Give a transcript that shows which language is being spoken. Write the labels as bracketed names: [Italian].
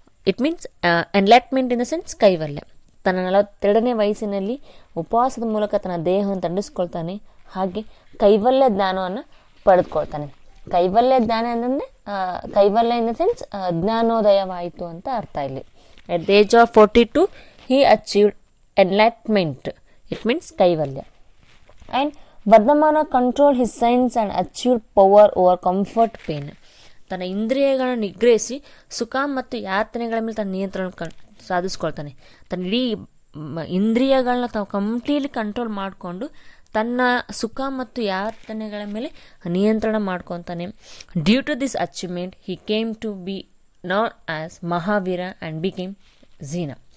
[English] It means enlightenment in the sense kaivalya. [Kannada] ತನ್ನ 42ನೇ ವಯಸ್ಸಿನಲ್ಲಿ ಉಪವಾಸದ ಮೂಲಕ ತನ್ನ ದೇಹವನ್ನು ತಂಡಿಸ್ಕೊಳ್ತಾನೆ, ಹಾಗೆ ಕೈವಲ್ಯ ಜ್ಞಾನವನ್ನು ಪಡೆದುಕೊಳ್ತಾನೆ. ಕೈವಲ್ಯ ಜ್ಞಾನ ಅಂತಂದರೆ ಕೈವಲ್ಯ [English] in the sense [Kannada] ಜ್ಞಾನೋದಯವಾಯಿತು ಅಂತ ಅರ್ಥ ಇಲ್ಲಿ. [English] At the age of 42 he achieved enlightenment. It means kaivalya. And Vardhamana controlled his sense and achieved power over comfort pain. [Kannada] ತನ್ನ ಇಂದ್ರಿಯಗಳನ್ನು ನಿಗ್ರಹಿಸಿ ಸುಖ ಮತ್ತು ಯಾತನೆಗಳ ಮೇಲೆ ತನ್ನ ನಿಯಂತ್ರಣ ಸಾಧಿಸ್ಕೊಳ್ತಾನೆ. ತನ್ನ ಇಡೀ ಇಂದ್ರಿಯಗಳನ್ನ ತಾವು ಕಂಪ್ಲೀಟ್ಲಿ ಕಂಟ್ರೋಲ್ ಮಾಡಿಕೊಂಡು ತನ್ನ ಸುಖ ಮತ್ತು ಯಾತನೆಗಳ ಮೇಲೆ ನಿಯಂತ್ರಣ ಮಾಡ್ಕೊತಾನೆ. [English] Due to this achievement he came to be known as Mahavira and became Jina.